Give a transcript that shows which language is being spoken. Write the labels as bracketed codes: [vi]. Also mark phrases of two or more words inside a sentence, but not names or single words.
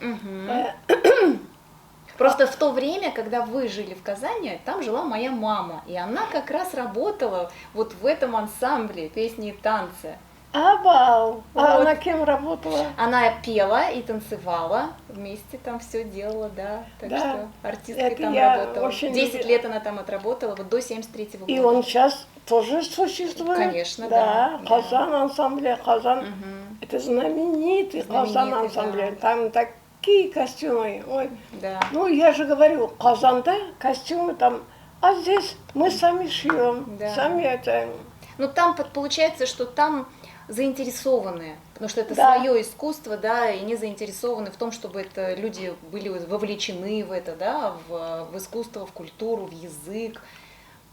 [ru] Просто в то время, когда вы жили в Казани, там жила моя мама, и она как раз работала вот в этом ансамбле песни и танцы. А она кем работала? Она пела и танцевала, вместе там все делала, да. Так что артисткой это там работала. 10 лет она там отработала, вот до 73-го года. И он сейчас тоже существует? Конечно, да. Казан ансамбль, Казан. Это знаменитый Казан ансамбль. Там такие костюмы. Ой. Да. Ну, я же говорю, Казанда костюмы там, а здесь мы сами шьем, сами это. Ну, там получается, что там заинтересованы, потому что это свое искусство, да, и не заинтересованы в том, чтобы это люди были вовлечены в это, да, в искусство, в культуру, в язык.